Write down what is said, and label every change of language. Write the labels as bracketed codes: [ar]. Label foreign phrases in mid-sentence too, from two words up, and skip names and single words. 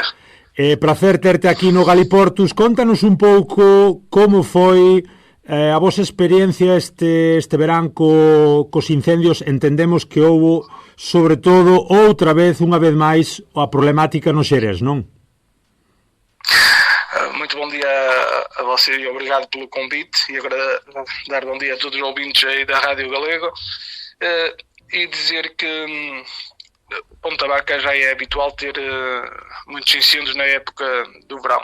[gl] Prazer terte aquí no Galiportus. Contanos un pouco como foi a vosa experiencia este verán cos incendios. Entendemos que houbo, sobre todo, outra vez, unha vez máis, a problemática no Xerés, non? [pt] Muito bom dia a você e obrigado pelo convite, e agora dar bom dia a todos os ouvintes aí da Rádio Galego, e dizer que Ponte da Barca já é habitual ter muitos incêndios na época do verão.